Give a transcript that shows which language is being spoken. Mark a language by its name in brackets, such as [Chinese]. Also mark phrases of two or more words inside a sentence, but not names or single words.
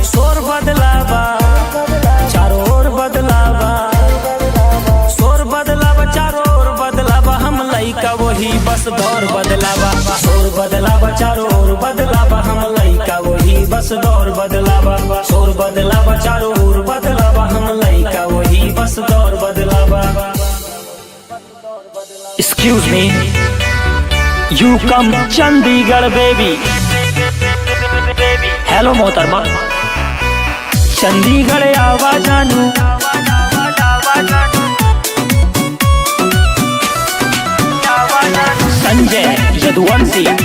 [Bhojpuri] शोर बदलावा चारों ओर बदलावा, शोर बदलावा चारों ओर बदलावा। हम लइका वही बस दौर बदलावा, शोर बदलावा चारों ओर बदलावा। हम लइका वही बस दौर बदलावा, शोर बदलावा चारों ओर बदलावा। हम लइका वही बस दौर बदलावा। [English] Excuse me, you come चंडीगढ़ बेबी। [Bhojpuri] हेलो मोहतरमा, चंडीगढ़ आवा जानू। संजय यदुवंशी।